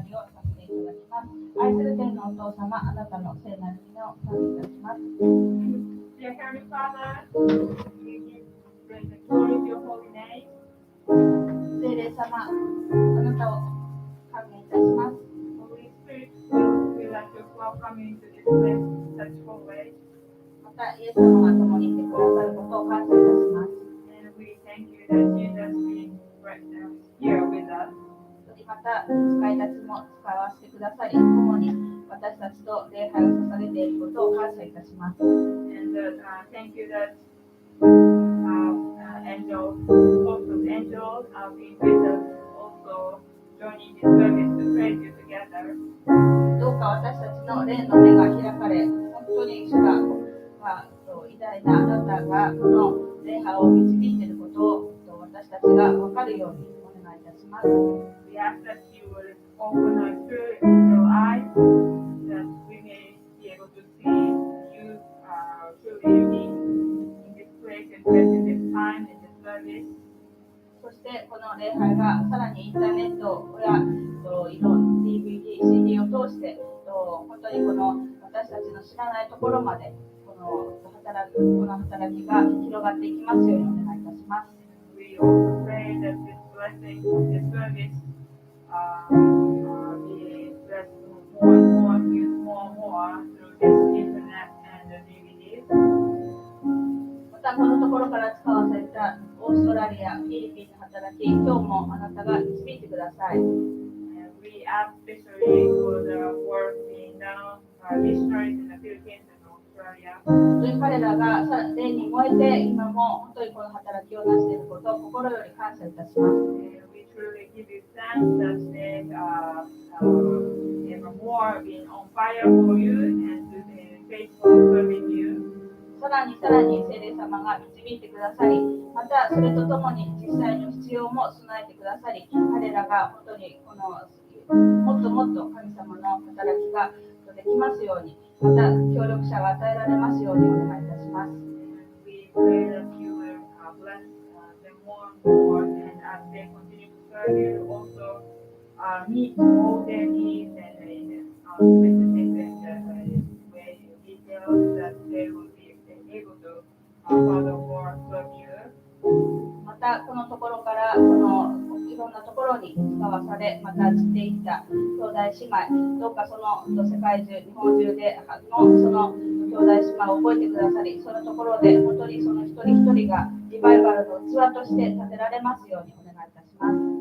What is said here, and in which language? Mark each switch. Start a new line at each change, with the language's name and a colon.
Japanese: お父様、あなたの聖なる皆を賛美いたします。
English: Dear Heavenly Father, we give praise and glory to your holy name.
Japanese: 聖霊様、あなたを歓迎いたします。
English: Holy Spirit, we would like to welcome you into this place in such full way.
Japanese: また、イエス様が共にいてくださることを感謝いたします。
English: And we thank you that Jesus is right now here with us.
Japanese: また、使いたちも使わせてくださり、共に私たちと礼拝を捧げていることを感謝いたします。
English: And thank you that angels, host of angels, being with us, also joining this service to praise you together.
Japanese: どうか私たちの霊の目が開かれ、本当に主が、偉大なあなたがこの礼拝を導いていることを私たちが分かるようにお願いいたします。
English: We ask that you would open our spiritual eyes, that we may be able to see you truly unique in this place and in this time, in this service.
Japanese: そしてこの礼拝がさらにインターネットやDVD、CD を通して本当にこの私たちの知らないところまでこの働きが広がっていきますようにお願いいたします。
English: We also pray that this blessing, this service, be blessed more and more, used more and more through this internet and the DVDs.
Japanese: またこのところから使わされたオーストラリア、フィリピンの働き、今日もあなたが導いてください。
English: And we ask especially for the work being done by missionaries in the Philippines and Australia.
Japanese: 本当に彼らが霊に燃えて今も本当にこの働きをなしていることを心より感謝いたします。
English: We truly give you thanks that they ever more being on fire for you and to be faithful serving you.
Japanese: さらに聖霊様が導いてくださり、またそれとともに実際の必要も備えてくださり、彼らが本当にこのもっともっと神様の働きができますように、また協力者が与えられますようにお願いいたします。
English: We pray that you will bless them more and more, and as they continue to serve you, also meet all their needs and specific and way details that they will be able to furthermore serve you.
Japanese: またこのところからこのいろんなところに使わされ、また散っていった兄弟姉妹、どうかその世界中、日本中でのその兄弟姉妹を覚えてくださり、そのところで本当にその一人一人がリバイバルの器として立てられますようにお願いいたします。